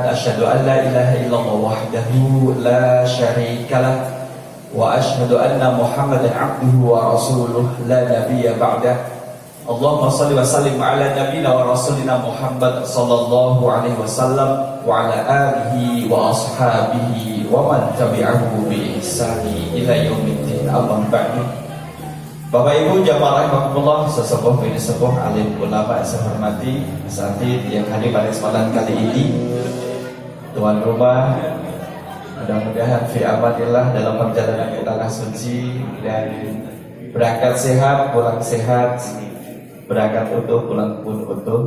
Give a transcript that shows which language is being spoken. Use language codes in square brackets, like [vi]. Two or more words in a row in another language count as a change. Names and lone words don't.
[ar] أشهد أن لا إله إلا الله وحده لا شريك له وأشهد أن محمدا عبده ورسوله لا نبي بعده. اللهم صل وسلم على نبينا ورسولنا محمد صلى الله عليه وسلم وعلى آله وأصحابه ومن تبعه بإحسان إلى يوم الدين. أما بعد. [id] Bapak Ibu jamaah rahimakumullah, sesepuh bini sepuh alim ulama saya hormati, asatidz yang hadir pada kesempatan kali ini, tuan rumah, mudah-mudahan [ar] في أمان الله [id] dalam perjalanan ke tanah suci dan berangkat sehat, pulang sehat, berangkat utuh, pulang pun utuh.